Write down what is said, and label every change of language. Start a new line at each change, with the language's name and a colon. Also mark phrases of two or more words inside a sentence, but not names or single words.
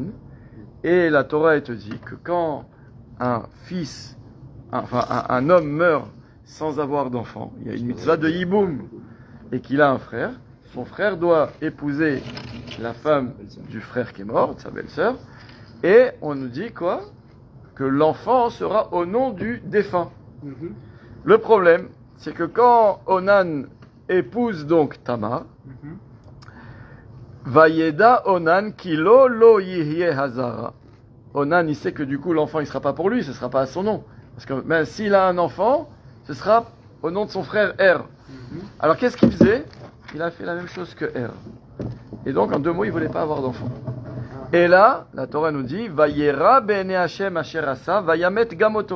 French: Et la Torah, elle te dit que quand un homme meurt sans avoir d'enfant, il y a une mitzvah de Yiboum, et qu'il a un frère, son frère doit épouser la femme du frère qui est mort, de sa belle-sœur, et on nous dit quoi? Que l'enfant sera au nom du défunt. Le problème, c'est que quand Onan épouse donc Tamar,
Hebrew: וידע אונן כי לא לו יהיה הזרע.
French: Onan, il sait que du coup l'enfant il sera pas pour lui, ce sera pas à son nom. Parce que même s'il a un enfant, ce sera au nom de son frère Er. Alors qu'est-ce qu'il faisait? Il a fait la même chose que Er. Et donc en 2 mots, il voulait pas avoir d'enfant. Et là, la Torah nous dit
Hebrew: וירע בעיני השם אשר עשה וימת גם אותו.